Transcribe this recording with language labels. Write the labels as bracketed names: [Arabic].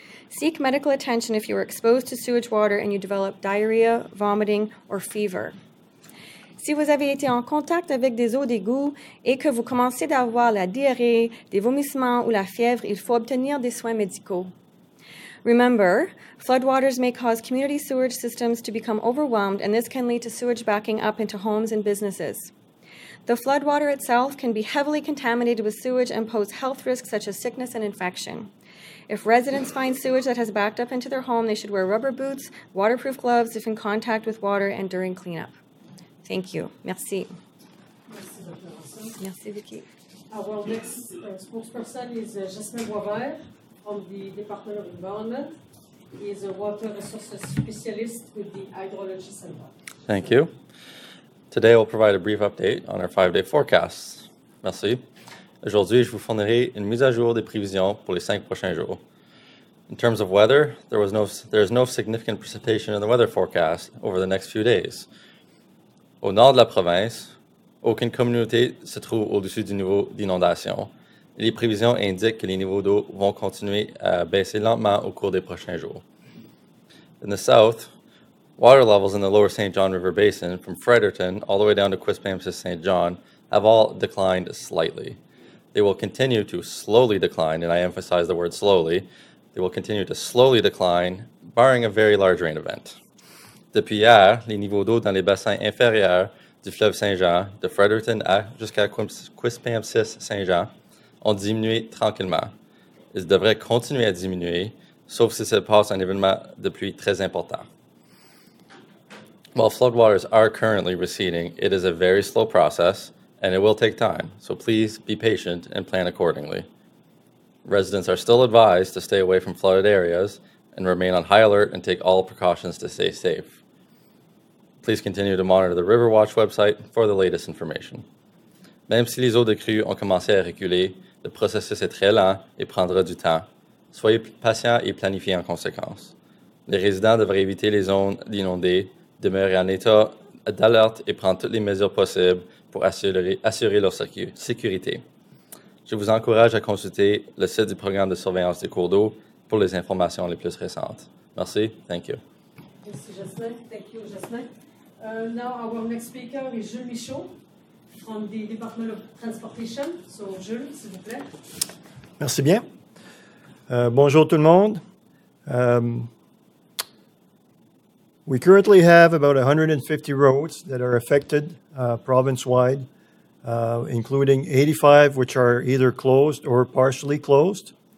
[English] Seek medical attention if you are exposed to sewage water and you develop diarrhea, vomiting, or fever. [French] Si vous avez été en contact avec des eaux d'égout et que vous commencez à avoir la diarrhée, des vomissements ou la fièvre, il faut obtenir des soins médicaux. [English] Remember, floodwaters may cause community sewage systems to become overwhelmed, and this can lead to sewage backing up into homes and businesses. The floodwater itself can be heavily contaminated with sewage and pose health risks such as sickness and infection. If residents find sewage that has backed up into their home, they should wear rubber boots, waterproof gloves if in contact with water and during cleanup. Thank you. [French] Merci. Merci, Dr. Russell. Merci, Vicky. [English] Our next spokesperson is Jasmine Boisvert from the Department of Environment. He is a water resources specialist with the Hydrology Center. Thank you. Today, we'll provide a brief update on our 5-day forecast. [French] Merci. Aujourd'hui, je vous fournirai une mise à jour des prévisions pour les 5 prochains jours. [English] In terms of weather, there is no significant precipitation in the weather forecast over the next few days. [French] Au nord de la province, aucune communauté se trouve au-dessus du niveau d'inondation. Les prévisions indiquent que les niveaux d'eau vont continuer à baisser lentement au cours des prochains jours. [English] In the south, water levels in the lower St. John River Basin, from Fredericton all the way down to Quispamsis St. John, have all declined slightly. They will continue to slowly decline, and I emphasize the word slowly. They will continue to slowly decline, barring a very large rain event. [French] Depuis hier, les niveaux d'eau dans les bassins inférieurs du fleuve Saint-Jean, de Fredericton jusqu'à Quispamsis Saint-Jean, ont diminué tranquillement. Ils devraient continuer à diminuer, sauf si se passe un événement de pluie très important. [English] While floodwaters are currently receding, it is a very slow process, and it will take time, so please be patient and plan accordingly. Residents are still advised to stay away from flooded areas and remain on high alert and take all precautions to stay safe. Please continue to monitor the Riverwatch website for the latest information. [French] Même si les eaux de crue ont commencé à reculer, le processus est très lent et prendra du temps. Soyez patients et planifiez en conséquence. Les résidents devraient éviter les zones inondées, demeurer en état d'alerte et prendre toutes les mesures possibles pour assurer leur sécurité. Je vous encourage à consulter le site du programme de surveillance des cours d'eau pour les informations les plus récentes. Merci. [English] Thank you. [French] Merci, Jasmin. [English] Thank you, Jasmin. Now our next speaker is Jules Michaud from the Department of Transportation. So, [French] Jules, s'il vous plaît. Merci bien. Bonjour tout le monde. [English] We currently have about 150 roads that are affected province-wide, including 85 which are either closed or partially closed.